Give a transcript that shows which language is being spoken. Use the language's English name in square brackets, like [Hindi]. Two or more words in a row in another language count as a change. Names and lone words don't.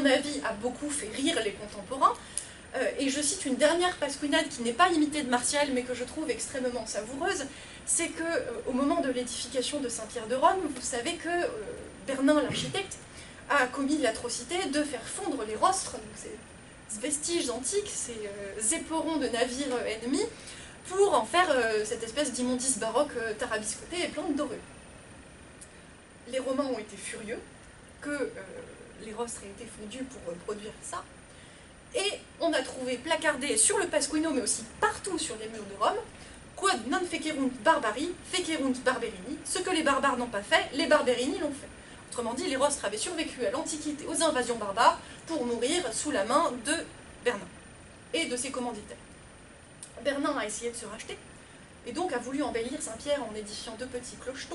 [French] qui, à mon avis, a beaucoup fait rire les contemporains, Et je cite une dernière pasquinade qui n'est pas imitée de Martial, mais que je trouve extrêmement savoureuse, c'est qu'au moment de l'édification de Saint-Pierre de Rome, vous savez que Bernin, l'architecte, a commis l'atrocité de faire fondre les rostres, donc ces vestiges antiques, ces éperons de navires ennemis, pour en faire cette espèce d'immondice baroque tarabiscoté et plein de dorures. Les Romains ont été furieux que les rostres aient été fondus pour produire ça, et on a trouvé placardé sur le Pasquino, mais aussi partout sur les murs de Rome, [Latin] quod non fecerunt barbari, fecerunt barberini, [French] ce que les barbares n'ont pas fait, les barberini l'ont fait. Autrement dit, les rostres avaient survécu à l'Antiquité aux invasions barbares pour mourir sous la main de Bernin et de ses commanditaires. Bernin a essayé de se racheter, et donc a voulu embellir Saint-Pierre en édifiant 2 petits clochetons.